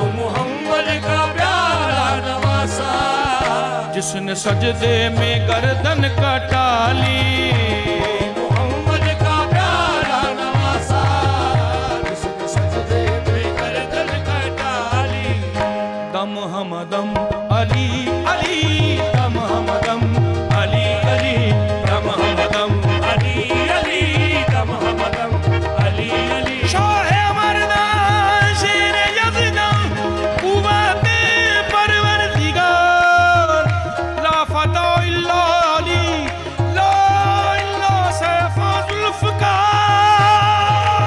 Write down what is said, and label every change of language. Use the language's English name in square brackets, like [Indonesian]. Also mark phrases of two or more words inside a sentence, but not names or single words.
[Urdu] محمد کا پیارا نواسا، جس نے سجدے میں گردن کٹا لی، محمد کا پیارا نواسا، جس نے سجدے محمدم علی علی یا محمدم علی علی یا محمدم علی علی یا محمدم علی علی [Persian] شاہ مردان شیر یزدان قوت پروردگار [Arabic] لا فتح الا علی لا الا سیف ذوالفقار